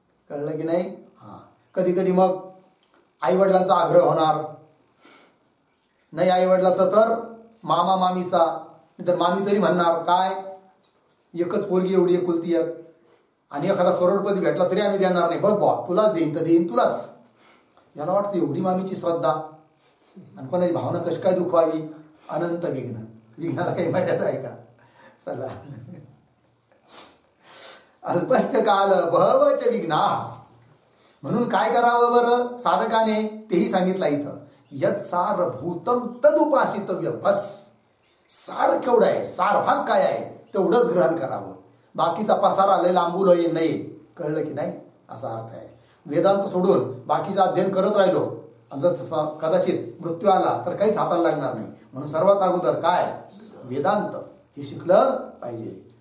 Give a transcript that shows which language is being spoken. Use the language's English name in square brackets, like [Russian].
[Marathi] कळलं की नाही. कधी कधी मग आई वडिलांचा आग्रह होणार नाही, आई वडिलाचा तर मामा मामीचा, तर मामी तरी म्हणणार काय, एकच पोरगी एवढी एकुलती एक, आणि एखादा करोडपती भेटला तरी आम्ही देणार नाही. बघ बा, तुलाच देईन तर देईन तुलाच. याला वाटतं एवढी मामीची श्रद्धा, आणि कोणाची भावना कशी काय दुखवावी. अनंत विघ्न. विघ्नाला काही मर्यादा आहे का? चला. [Sanskrit] अल्पश्च काल बहवच विघ्नाः. [Marathi] म्हणून काय करावं बरं साधकाने? तेही सांगितलं इथं. [Sanskrit] यत् सारभूतम तदुपासितव्यम. [Marathi] बस, सार केवढं आहे, सार भाग काय आहे तेवढंच ग्रहण करावं. बाकीचा पसारा लय लांबू लय नाही. कळलं की नाही. असा अर्थ आहे. वेदांत सोडून बाकीचं अध्ययन करत राहिलो आणि जर कदाचित मृत्यू आला तर काहीच हाताला लागणार नाही. म्हणून सर्वात अगोदर काय? वेदांत हे शिकलं पाहिजे.